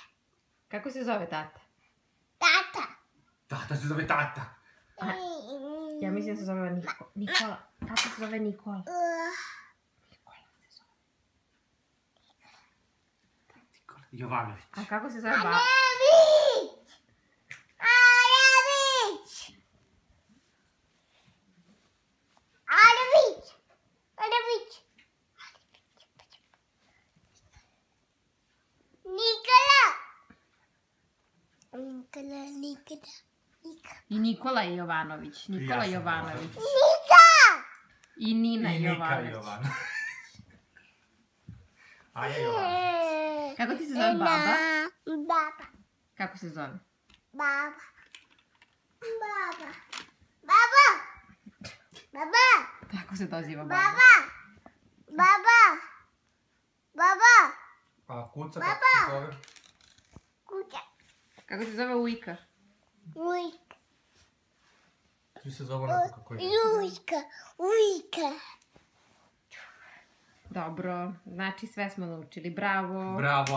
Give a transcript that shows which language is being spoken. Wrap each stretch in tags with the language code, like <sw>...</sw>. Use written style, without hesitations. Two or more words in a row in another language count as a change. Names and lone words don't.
<sr>Kako se zove tata? Tata. Tata se zove Tata. Ja mislim da se zove Nikola. Tata se zove Nikola. Nikola se zove. Jovanović. A kako se zove baba? Alvić! Alvić! Alvić! Alvić! Nikola! Nikola. I Nikola Jovanović. Nikola Ja sam Jovanović. Nika! I Nina I Nika Jovanović. Jovanović. Aja Jovanović. Kako ti se zove baba? Baba. Kako se zove? Baba. Baba. Baba. Baba. Kako se doziva baba? Baba. Baba. Baba. A kuca kako se zove? Kuća. Kako se zove Ujka? Ujka. Svi se zove onako kako je. Ujka. Ujka. Dobro, znači sve smo naučili. Bravo.</sr>